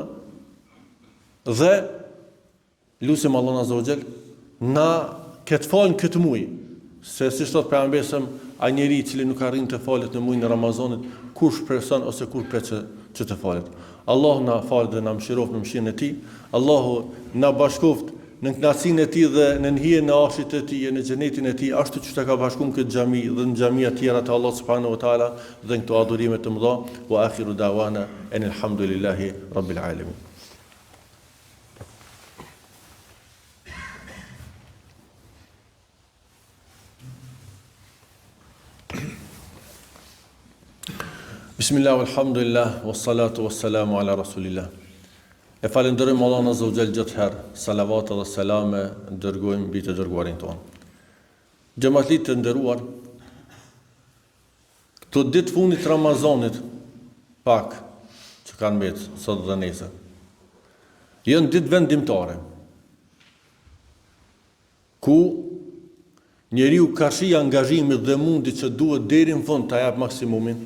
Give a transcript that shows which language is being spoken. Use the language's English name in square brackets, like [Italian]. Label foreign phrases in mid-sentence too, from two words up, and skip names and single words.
[Albanian] Dhe lutim Allahun [Arabic] عز وجل [Albanian] na këtë falën këtë muaj, se si thot pejgamberi, ai njeriu i cili nuk arrin të falet në muajin e Ramazanit, kur shpreson ose kur pret që të falet. Allahu na fal dhe na mëshiroft në mëshirën e tij. Allahu na bashkoft në kënaqësinë e tij dhe në hijen e arshit të tij, në xhenetin e tij, ashtu siç ka bashkuar këtë xhami dhe në xhamia të tjera të Allah [Arabic] سبحانه وتعالى [Albanian] dhe në këto adhurime të mëdha. [Arabic] وآخر دعوانا الحمد لله رب العالمين. بسم الله الحمد لله والصلاة والسلام على رسول الله. [Albanian] E falenderojmë Allahun [Arabic] عز وجل [Albanian] gjithë herë, salavat dhe selame dërgojmë mbi të dërguarin tonë. Xhamatlit të nderuar, këto ditë fundit të Ramazanit, pak që kanë mbetë sot dhe nesër, janë ditë vendimtare, ku njeriu ka shi angazhimin dhe mundi që duhet deri në fund ta jap maksimumin.